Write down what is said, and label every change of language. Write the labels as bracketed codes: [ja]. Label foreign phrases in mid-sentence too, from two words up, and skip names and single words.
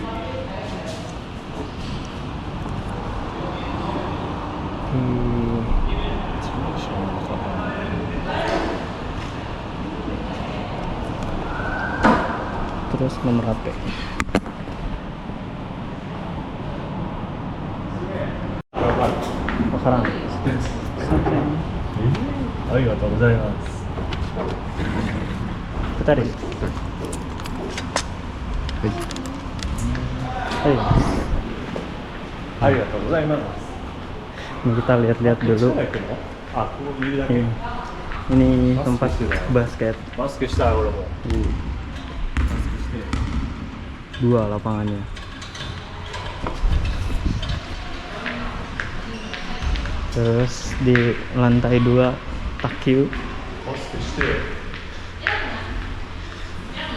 [id] Terus nomor HP. Sekarang. [ja] ありがとうございます。 2人。ありがとうございます。 [id] Ini kita lihat-lihat dulu. Ini tempat basket. [ja] マスクしたい俺も。 [id] Dua lapangannya. Terus di lantai 2 Takyu.